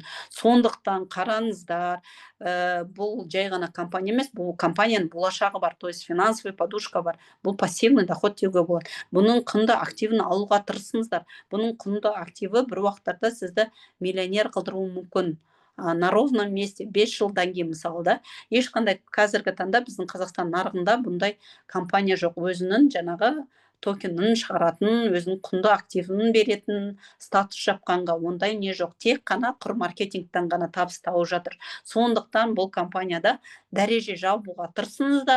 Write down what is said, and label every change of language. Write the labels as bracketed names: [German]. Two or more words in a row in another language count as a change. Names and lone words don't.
[Kazakh] Сондықтан қараңыздар, бұл жай ғана компания емес, бұл компанияның болашағы бар, [Russian] то есть финансовый подушка [Kazakh] бар. Бұл [Russian] пассивный доход [Kazakh] деуге болады. Бұның құнды активін алуға тырысыңыздар. Бұның құнды активі бір уақыттарда сізді миллионер қылдыруы мүмкін. [Russian] На ровном месте [Kazakh] 5 жылдан кейін мысалы да, ешқандай қазіргі таңда біздің Қазақстан нарығында бұндай компания жоқ. Өзінің жаңағы токенін шығаратын, өзінің құнды активін беретін, статус жапқанға ондай не жоқ. Тек қана құр маркетингтен ғана табыс тауып жатыр. Сондықтан бұл компанияда дәреже жабуға тырысыңыздар.